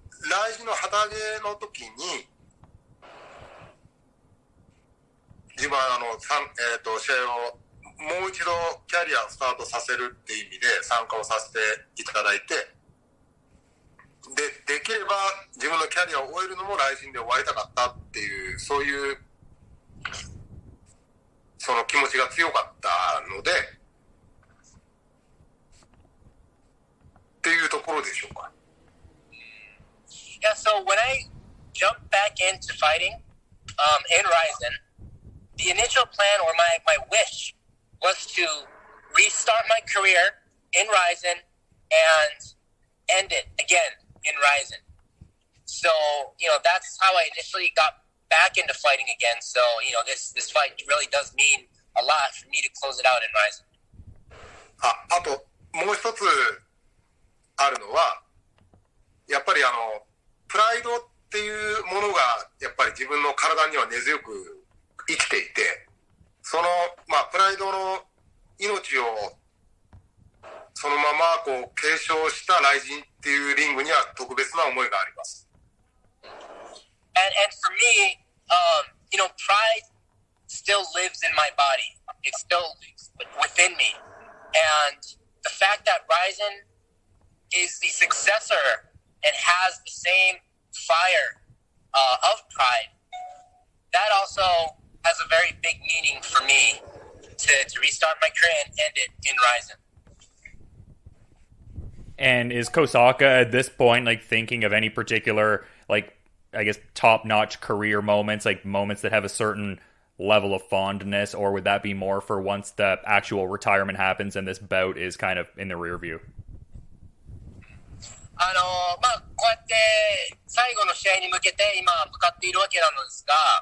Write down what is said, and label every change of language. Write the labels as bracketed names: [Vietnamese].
[Japanese] ライジンの旗揚げの時に、自分は試合をもう一度キャリアをスタートさせるっていう意味で参加をさせていただいて、できれば自分のキャリアを終えるのもライジンで終わりたかったっていう、そういうその気持ちが強かったのでっていうところでしょうか。 [English] Yeah, so when I jumped back into fighting in Rizin, the initial plan or my wish was to restart my career in Rizin and end it again in Rizin. So, that's how I initially got back into fighting again. So, this fight really does mean a lot for me to close it out in Rizin. [Japanese] あともう一つあるのは、やっぱりプライドっていうものがやっぱり自分の体には根強く生きていて、そのプライドの命をそのまま継承したライジンっていうリングには特別な思いがあります。 [English] And for me, pride still lives in my body. It's still within me. And the fact that Rizin is the successor and has the same fire of pride, that also has a very big meaning for me to restart my career and end it in Rizin. And is Kosaka at this point thinking of any particular I guess top-notch career moments, moments that have a certain level of fondness, or would that be more for once the actual retirement happens and this bout is kind of in the rear view? [Japanese] こうやって最後の試合に向けて今向かっているわけなのですが、